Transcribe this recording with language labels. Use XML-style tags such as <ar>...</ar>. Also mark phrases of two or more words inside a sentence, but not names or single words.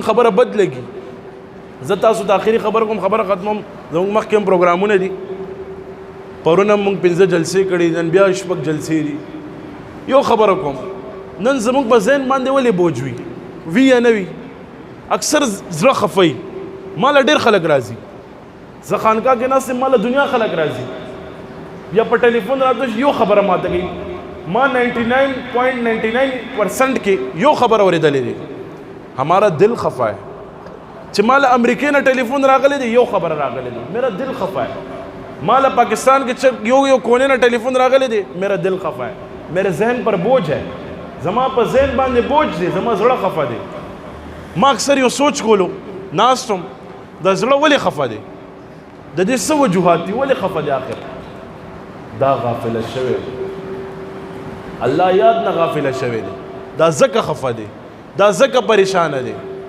<ps>خبره بد لګي زه تاسو ته آخري خبر کوم خبره ختموم زموږ مخکې هم پروګرامونه دي پرون هم موږ 15 جلسې کړي نن بیا شپږ جلسې دي یو خبره کوم نن زموږ په ذهن باندې ولې بوج وي یا نه وي اکثر زړه خفوي ماله ډېر خلک راځي زه خانقاه کې ناست یم ماله دنیا خلک راځي یا په ټلیفون راته یو خبره ماته کوي ما 99.99% کې یو خبره اورېدلې دی</ps> <ur>ہمارا دل خفا ہے</ur> <ps>چې ماله امریکې نه ټلیفون راغلی دی یو خبره راغلی دی میرا</ps> <ur>دل خفا ہے</ur> <ps>ماله پاکستان کې یو کونے نه ټلیفون راغلی دی</ps> <ur>میرا دل خفا ہے میرے ذہن پر بوجھ ہے</ur> <ps>زما په ذهن باندې بوج دی زما زړه خفه دی ما اکثر یو سوچ کولو ناستم د زړه ولې خفه دی د دې څه وجوهات دي ولې خفه دی آخر دا غافله شوی الله یاد نه غافله شوی دی دا ځکه خفه دی دا ځکه پریشانه دی</ps>